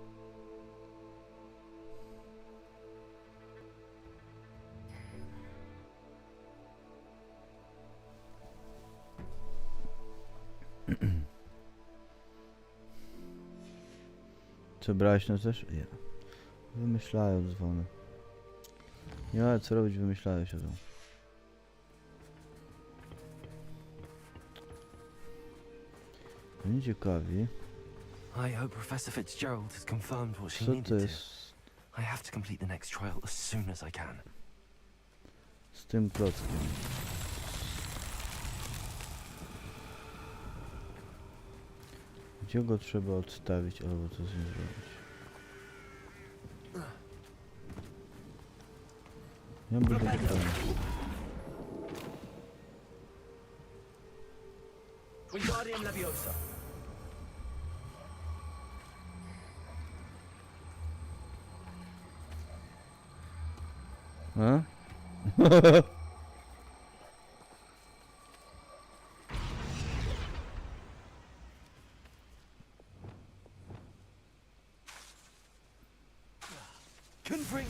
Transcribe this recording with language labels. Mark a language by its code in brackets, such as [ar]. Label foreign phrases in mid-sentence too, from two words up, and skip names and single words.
[pl] Co, brałeś na coś? Ja. Wymyślają dzwony. Nie ma co robić, wymyślają się to. Oni ciekawi. [en] I hope Professor Fitzgerald has confirmed what she [pl] Co to [en] needed to. [pl] jest [en] I have to complete the next trial as soon as I can. [pl] z tym klockiem? Gdzie go trzeba odstawić albo co z nim zrobić? Ja będę pytany. Wingardium Leviosa. A? Confringo.